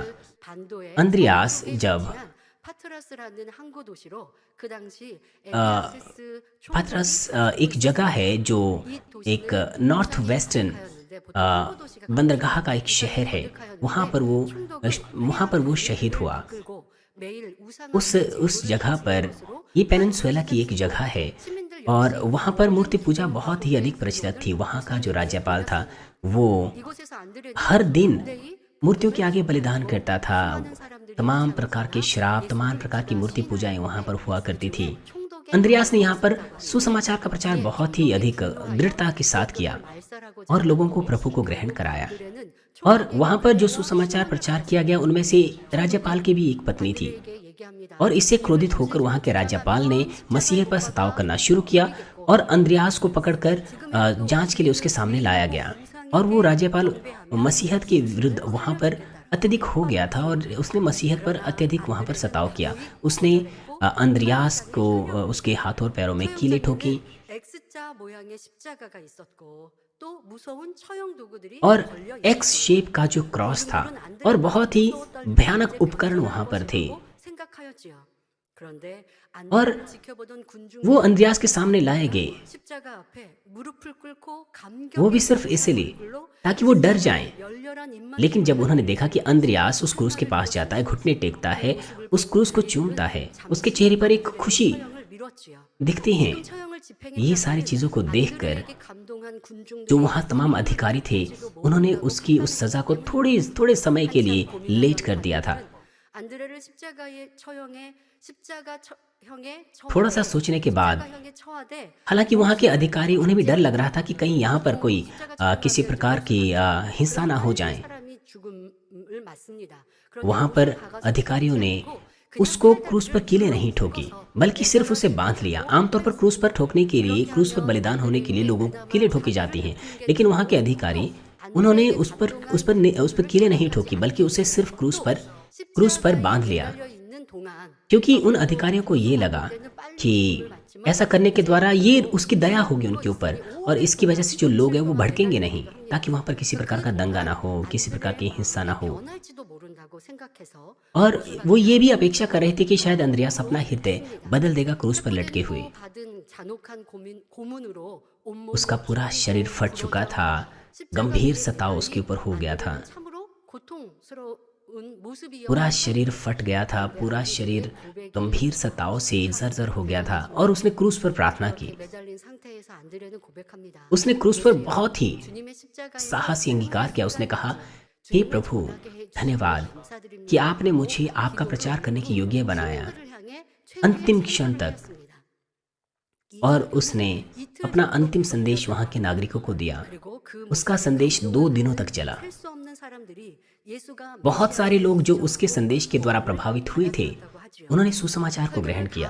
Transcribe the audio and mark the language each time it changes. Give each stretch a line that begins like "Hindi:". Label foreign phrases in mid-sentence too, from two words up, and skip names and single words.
Hindi: अंद्रियास जब पतरस एक जगह है जो एक
English: north western
Hindi: बंदरगाह का एक शहर है, वहाँ पर वो शहीद हुआ। उस जगह पर, ये पेनिनसुला की एक जगह है और वहाँ पर मूर्ति पूजा बहुत ही अधिक प्रचलित थी। वहाँ का जो राज्यपाल था वो
Korean: 이곳에서 안드레는
Hindi: हर दिन
Korean: 담대히
Hindi: मूर्तियों के आगे बलिदान करता था। तमाम प्रकार के श्राप, तमाम प्रकार की मूर्ति पूजाएं वहाँ पर हुआ करती थी। अंद्रियास ने यहाँ पर सुसमाचार का प्रचार बहुत ही अधिक दृढ़ता के साथ किया और लोगों को प्रभु को ग्रहण कराया। और वहाँ पर जो सुसमाचार प्रचार किया गया उनमें से राज्यपाल की भी एक पत्नी थी और इससे क्रोधित होकर वहाँ के राज्यपाल ने मसीह पर सताव करना शुरू किया और अंद्रियास को पकड़कर जांच के लिए उसके सामने लाया गया। और वो राज्यपाल मसीहत के विरुद्ध वहाँ पर अत्यधिक हो गया था और उसने मसीहत पर अत्यधिक वहाँ पर सताव किया। उसने अंद्रियास को उसके हाथों और पैरों में कीलें ठोकी
Korean: X자 모양의 십자가가 있었고 또 무서운 처형 도구들이
Hindi: और
Korean: 걸려
English: X shape
Hindi: का जो क्रॉस था और बहुत ही भयानक उपकरण वहाँ पर थे।
Korean: 생각하였지요. 그런데
Hindi: और
Korean: 안드레를 지켜보던 군중
Hindi: वो अंद्रियास के सामने लाए गए,
Korean: 십자가 앞에 무릎을 꿇고
Hindi: वो भी
Korean: 감격의
Hindi: सिर्फ इसलिए
Korean: 얼굴로
Hindi: ताकि वो डर जाएं।
Korean: 열렬한 입만
Hindi: लेकिन जब उन्होंने देखा कि अंद्रियास उस क्रूस के पास जाता है, घुटने टेकता है, उस क्रूस को चूमता है, उसके चेहरे पर एक खुशी
Korean: 처형을 미뤘지요.
Hindi: दिखती है।
Korean: 처형을 집행했던
Hindi: ये सारी चीजों को देखकर
Korean: 안드레에게 감동한 군중들이
Hindi: जो वहाँ तमाम अधिकारी थे उन्होंने उसकी उस सज़ा को थोड़े समय के लिए लेट कर दिया था।
Korean: 안드레를 십자가에 처형해 십자가형에
Hindi: थोड़ा सा सोचने के बाद
Korean: 십자가형에 처하되
Hindi: हालांकि वहाँ के अधिकारी उन्हें भी डर लग रहा था कि कहीं यहाँ पर कोई किसी प्रकार की हिंसा ना हो जाए।
Korean: 사람이 죽음을 맞습니다.
Hindi: वहाँ पर अधिकारियों ने उसको क्रूस पर कीलें नहीं ठोकी बल्कि सिर्फ उसे बांध लिया। आमतौर पर क्रूस पर ठोकने के लिए, क्रूस पर बलिदान होने के लिए लोगों को कीलें ठोकी जाती हैं, लेकिन वहाँ के अधिकारी उन्होंने उस पर कीलें नहीं ठोकी बल्कि उसे सिर्फ क्रूस पर बांध लिया,
Korean: 있는 동안
Hindi: क्योंकि उन अधिकारियों को ये लगा कि ऐसा करने के द्वारा ये उसकी दया होगी उनके ऊपर और इसकी वजह से जो लोग हैं वो भड़केंगे नहीं, ताकि वहाँ पर किसी प्रकार का दंगा ना हो, किसी प्रकार की हिंसा ना हो।
Korean: 변할지도 모른다고 생각해서
Hindi: और वो ये भी अपेक्षा कर रहे थे कि शायद अंद्रियास अपना हृदय बदल देगा क्रूस पर लटके हुए।
Korean: 받은 잔혹한 고문으로 온몸
Hindi: उसका पूरा शरीर फट चुका था, गंभीर सताव उसके ऊपर हो गया था,
Korean: 참으로 고통스러운 모습이었
Hindi: पूरा शरीर फट गया था, पूरा शरीर गंभीर सताव से जर्जर हो गया था और उसने क्रूस पर प्रार्थना की।
Korean: 매달린 상태에서 안드레는 고백합니다.
Hindi: उसने क्रूस पर बहुत ही
Korean: 주님의 십자가에
Hindi: साहसी अंगीकार किया। उसने कहा, हे प्रभु, धन्यवाद कि आपने मुझे आपका प्रचार करने की योग्य बनाया
Korean: 그를 향해
Hindi: अंतिम क्षण तक। और उसने अपना अंतिम संदेश वहाँ के नागरिकों को दिया।
Korean: 그리고 그
Hindi: उसका संदेश 2 दिनों तक चला।
Korean: 수 없는 사람들이 예수가
Hindi: बहुत सारे लोग जो उसके संदेश के द्वारा प्रभावित हुए थे उन्होंने सुसमाचार को ग्रहण किया।